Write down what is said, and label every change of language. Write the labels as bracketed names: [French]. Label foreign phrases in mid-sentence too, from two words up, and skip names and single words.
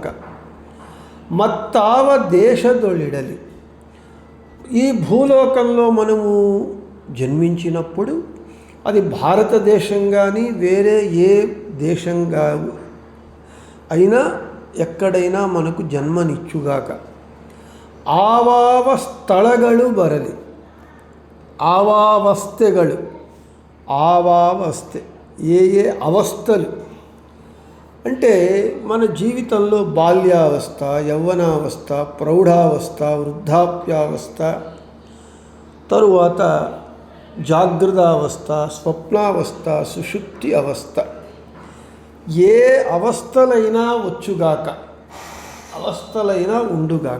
[Kannada] ಮತ್ತಾವ ದೇಶದೊಳಿಡಲಿ, [Telugu] ఈ భూలోకంలో మనము జన్మించినప్పుడు అది భారతదేశం కానీ వేరే ఏ దేశంగా అయినా ఎక్కడైనా మనకు జన్మనిచ్చుగాక. [Kannada] ಆವಾವ ಸ್ಥಳಗಳು ಬರಲಿ, ಆವಾವಸ್ಥೆಗಳು, [Telugu] ఆవావస్థೆ ఏ అవస్థలు అంటే మన జీవితంలో బాల్యావస్థ, యవ్వనావస్థ, ప్రౌఢావస్థ, వృద్ధాప్యావస్థ, తరువాత జాగ్రత్తావస్థ, స్వప్నావస్థ, సుషుప్తి అవస్థ, ఏ అవస్థలైనా వచ్చుగాక, అవస్థలైనా ఉండుగాక.